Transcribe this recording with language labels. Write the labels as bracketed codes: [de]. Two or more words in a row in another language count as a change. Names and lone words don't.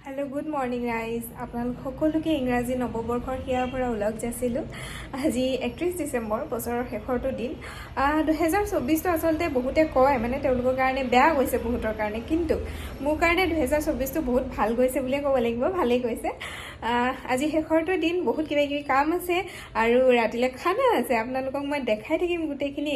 [en] hello good morning [as] ৰাইজ আপোনালোক সকলোকে ইংৰাজী নৱবৰ্ষৰ হিয়াৰ পৰা ওলগ যাইছিলোঁ আজি 31 ডিসেম্বৰ বছৰৰ শেষৰটো দিন 2024 তো আসলতে বহুতে কয় মানে তেওঁলোকৰ কাৰণে বেয়া গৈছে বহুতৰ কাৰণে কিন্তু মোৰ কাৰণে 2024 তো বহুত ভাল গৈছে বুলি ক'ব লাগিব ভালেই গৈছে আজি শেষৰটো দিন বহুত কিবা কিবি কাম আছে আৰু ৰাতিলে খানা আছে আপোনালোকক মই দেখাই থাকিম গুটেখিনি